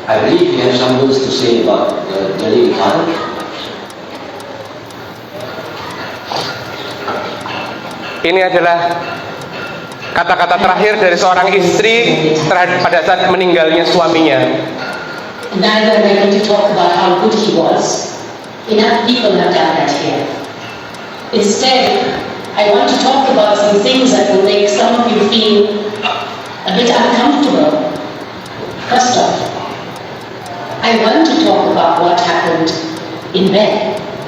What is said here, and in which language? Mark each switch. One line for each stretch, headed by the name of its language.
English: I believe he has some words to say about Jalil Khan.
Indonesian: Ini adalah kata-kata terakhir dari seorang istri pada saat meninggalnya suaminya.
English: Neither am I going to talk about how good he was. Enough people have done that here. Instead, I want to talk about some things that will make some of you feel a bit uncomfortable. First off, I want to talk about what happened in bed.